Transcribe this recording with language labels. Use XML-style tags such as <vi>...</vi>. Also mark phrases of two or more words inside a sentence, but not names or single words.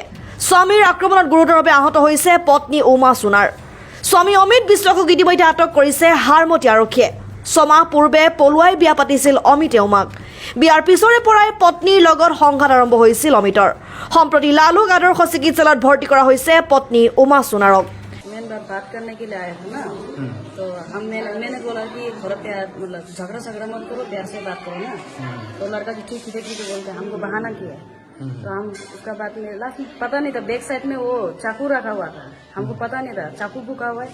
<as>স্বামীৰ আক্ৰমণত গুৰুতৰভাৱে আহত হৈছে পত্নী উমা সোণাৰ। স্বামী অমিত বিশ্বাসক ইতিমধ্যে আটক কৰিছে হাৰমতি আৰক্ষীয়ে। ছমাহ পূৰ্বে পলুৱাই বিয়া পাতিছিল অমিতে উমাক। বিয়াৰ পিছৰে পৰাই পত্নীৰ লগত সংঘাত আৰম্ভ হৈছিল অমিতৰ। সম্প্ৰতি লালুক আদৰ্শ চিকিৎসালয়ত ভৰ্তি কৰা হৈছে পত্নী উমা সোণাৰক।</as> <hi>बात करने के लिए आया था ना, तो मैंने बोला कि थोड़ा प्यार मतलब झगड़ा मत करो, प्यार से बात करो ना। तो लड़का जो ठीक बोलते हमको बहाना किया। तो हम उसका बात में लास्ट में पता नहीं था,</hi> <en>back side</en> <hi>में वो चाकू रखा हुआ था, हमको पता नहीं था चाकू भूखा हुआ है।</hi>